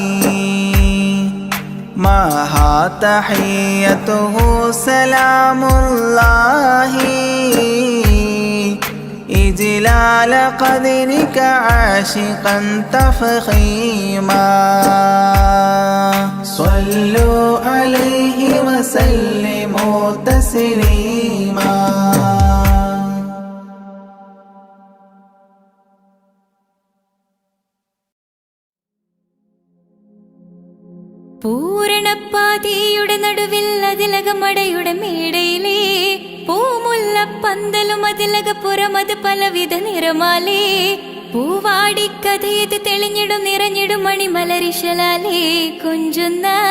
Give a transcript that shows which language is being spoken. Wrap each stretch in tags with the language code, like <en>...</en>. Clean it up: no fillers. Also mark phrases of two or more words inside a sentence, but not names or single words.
<ar>معها تحيته سلام الله إجلال قدرك عاشقا تفخيما صلوا عليه وسلموا تسليما</ar> <ml>പൂരണപ്പാതിയുടെ നടുവിൽ അതിലകമടയുടെ മേടയിലേ പൂമുല്ല പന്തലും അതിലകപ്പുറമത് പലവിധ നിറമാലേ പൂവാടിക്കഥയത് തെളിഞ്ഞിടും നിറഞ്ഞിടും മണിമലരിശലാലേ കൊഞ്ചുന്ന</ml>